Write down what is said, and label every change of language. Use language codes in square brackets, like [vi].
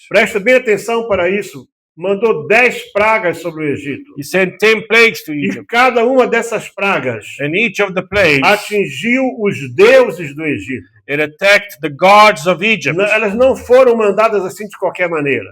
[pt] Presta bem atenção para isso. Mandou 10 pragas sobre o Egito. [en] He sent 10 plagues to [pt] E [en] Egypt. [pt] cada uma dessas pragas [en] And each of the plagues, [pt] atingiu os deuses do Egito. [en] it attacked the gods of Egypt. [pt] Elas não foram mandadas assim de qualquer maneira.